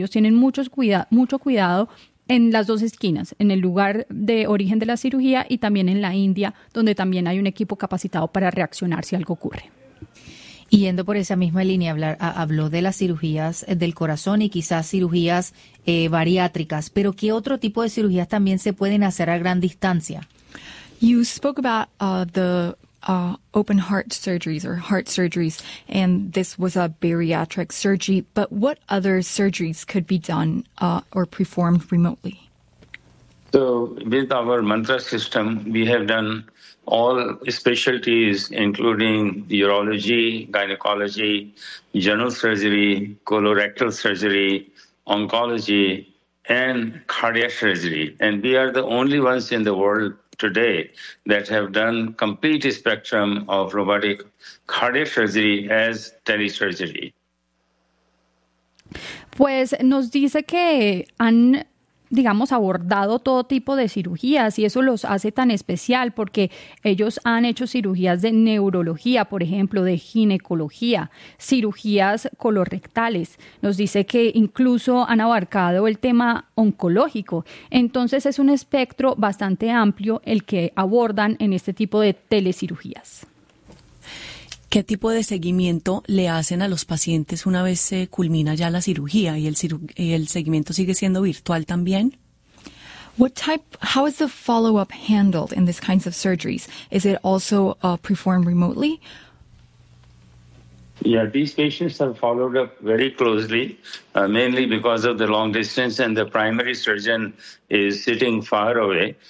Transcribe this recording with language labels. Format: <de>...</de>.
<es>Ellos tienen mucho cuidado en las dos esquinas, en el lugar de origen de la cirugía y también en la India, donde también hay un equipo capacitado para reaccionar si algo ocurre. Y yendo por esa misma línea, habló de las cirugías del corazón y quizás cirugías bariátricas, pero ¿qué otro tipo de cirugías también se pueden hacer a gran distancia?</es> <en>You spoke about the open heart surgeries or heart surgeries, and this was a bariatric surgery, but what other surgeries could be done or performed remotely? So with our Mantra system, we have done all specialties, including urology, gynecology, general surgery, colorectal surgery, oncology, and cardiac surgery. And we are the only ones in the world today that have done complete spectrum of robotic cardiac surgery as telesurgery.</en> <es>Pues nos dice que han, digamos, abordado todo tipo de cirugías, y eso los hace tan especial porque ellos han hecho cirugías de neurología, por ejemplo, de ginecología, cirugías colorrectales. Nos dice que incluso han abarcado el tema oncológico. Entonces es un espectro bastante amplio el que abordan en este tipo de telecirugías. ¿Qué tipo de seguimiento le hacen a los pacientes una vez se culmina ya la cirugía y el seguimiento sigue siendo virtual también?</es> <en>How is the follow-up handled in these kinds of surgeries? Is it also performed remotely? Yeah, these patients are followed up very closely, mainly because of the long distance and the primary surgeon is sitting far away.</en>